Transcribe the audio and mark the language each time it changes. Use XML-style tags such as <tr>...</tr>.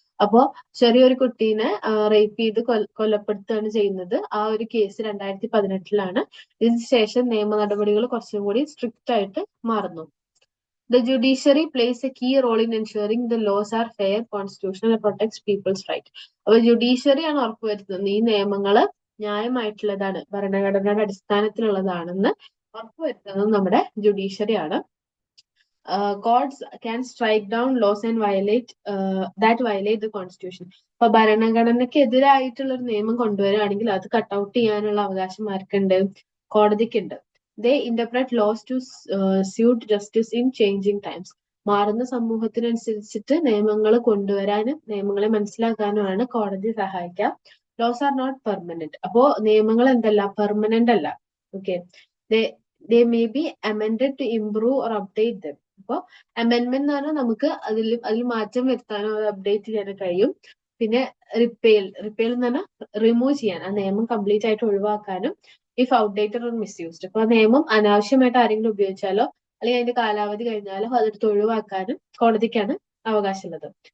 <ml>അപ്പോ ചെറിയൊരു കുട്ടീനെ റേപ്പ് ചെയ്ത് കൊലപ്പെടുത്തുകയാണ് ചെയ്യുന്നത്. ആ ഒരു കേസ് 2018 ഇതിന് ശേഷം നിയമ നടപടികൾ കുറച്ചും കൂടി സ്ട്രിക്റ്റ് ആയിട്ട് മാറുന്നു.</ml> <en>The judiciary plays a key role in ensuring the laws are fair, constitutional, and protects people's right.</en> <ml>അപ്പൊ ജുഡീഷ്യറി ആണ് ഉറപ്പുവരുത്തുന്നത് ഈ നിയമങ്ങള് ന്യായമായിട്ടുള്ളതാണ്, ഭരണഘടനയുടെ അടിസ്ഥാനത്തിലുള്ളതാണെന്ന് ഉറപ്പുവരുത്തുന്നത് നമ്മുടെ ജുഡീഷ്യറി ആണ്.</ml> <en>Courts can strike down laws and that violate the constitution.</en> <ml>അപ്പൊ ഭരണഘടനയ്ക്ക് എതിരായിട്ടുള്ള ഒരു നിയമം കൊണ്ടുവരികയാണെങ്കിൽ അത് കട്ടൗട്ട് ചെയ്യാനുള്ള അവകാശം ആർക്കുണ്ട്? കോടതിക്കുണ്ട്.</ml> <en>They interpret laws to suit justice in changing times.</en> <ml>മാറുന്ന സമൂഹത്തിനനുസരിച്ചിട്ട് നിയമങ്ങൾ കൊണ്ടുവരാനും നിയമങ്ങളെ മനസ്സിലാക്കാനുമാണ് കോടതി സഹായിക്കുക.</ml> <en>Laws are not permanent.</en> <ml>അപ്പോ നിയമങ്ങൾ എന്തല്ല, പെർമനന്റ് അല്ല.</ml> <en>Okay, they may be amended to improve or update them.</en> <ml>അപ്പോ അമെൻമെന്റ് എന്ന് പറഞ്ഞാൽ നമുക്ക് അതിൽ മാറ്റം വരുത്താനോ അത് അപ്ഡേറ്റ് ചെയ്യാനോ കഴിയും. പിന്നെ റിപ്പേൽ എന്ന് പറഞ്ഞാൽ റിമൂവ് ചെയ്യാൻ, ആ നിയമം കംപ്ലീറ്റ് ആയിട്ട് ഒഴിവാക്കാനും.</ml> <en>if outdated or misused,</en> <ml>അപ്പൊ ആ നിയമം അനാവശ്യമായിട്ട് ആരെങ്കിലും ഉപയോഗിച്ചാലോ അല്ലെങ്കിൽ അതിന്റെ കാലാവധി കഴിഞ്ഞാലോ അതെടുത്ത് ഒഴിവാക്കാനും കോടതിക്കാണ് അവകാശമുള്ളത്.</ml>